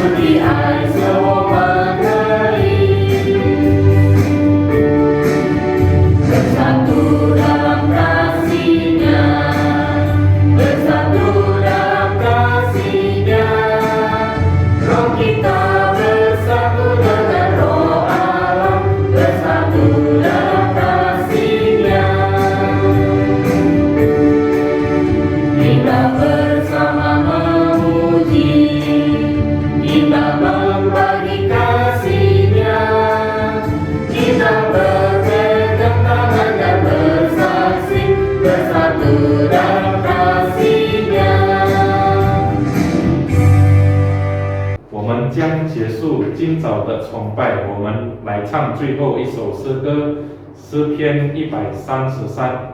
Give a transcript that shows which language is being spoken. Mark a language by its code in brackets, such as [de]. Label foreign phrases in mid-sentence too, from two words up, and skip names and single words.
[zh] 爱使我们可以 [id] bersatu dalam kasih-Nya, bersatu dalam kasih-Nya. Roh kita bersatu dengan Roh Allah, bersatu dalam kasih-Nya. Kita bersama memuji, kita membagi kasih-Nya, kita berpegang tangan dan bersaksi, bersatu dalam kasih-Nya. [zh] 我们将结束今早的崇拜，我们来唱最后一首诗歌，诗篇133。